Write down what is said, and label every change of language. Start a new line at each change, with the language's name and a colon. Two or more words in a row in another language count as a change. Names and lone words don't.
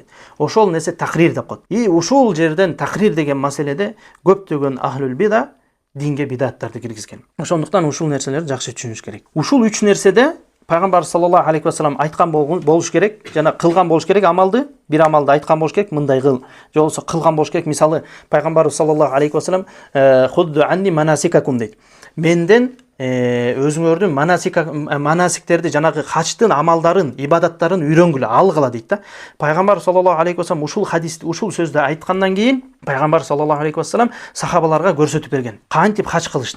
Kyrgyz: Ошол нерсе такрир деп коет. Ушул жерден такрир деген маселеде көптөгөн
Arabic: أهل البدع
Kyrgyz: динге бидаттарды киргизген. Ошондуктан ушул нерселерди жакшы түшүнүш керек. Ушул үч нерседе Пайгамбар
Arabic: صلى الله عليه وسلم
Kyrgyz: айткан болуш керек, жана кылган болуш керек амалды, бир амалды айткан болуш керек, мындай кыл, же болбосо кылган болуш керек. Мисалы, Пайгамбар
Arabic: صلى الله عليه وسلم خذوا عني مناسككم
Kyrgyz: дейт. Менден өзүңөрдүн манасиктерди, жанагы хачтын амалдарын, ибадаттарын үйрөнгүлө, алгыла дейт да. Пайгамбар
Arabic: صلى الله عليه وسلم
Kyrgyz: ушул хадисти, ушул сөздү айткандан кийин Пайгамбар
Arabic: صلى الله عليه وسلم
Kyrgyz: сахабаларга көрсөтүп берген. Кантип хач кылышты?